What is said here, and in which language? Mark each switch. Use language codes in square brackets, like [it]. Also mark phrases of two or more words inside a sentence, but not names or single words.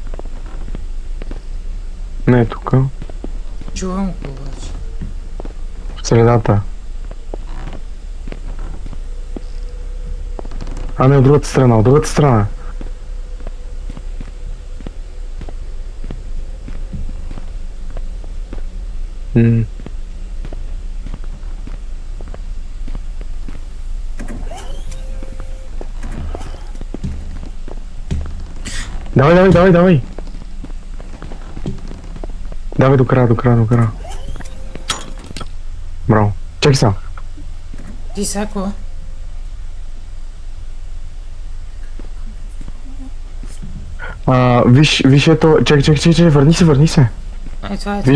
[bg] Не е тука. Чувам го обаче. средата. А не, от другата страна, от другата страна. М. Давай, давай, давай, давай. Давай до края, до края, до края. Браво. Чакай сега. Ти сако. Виж ето, чакай, върни се. Ай, това е.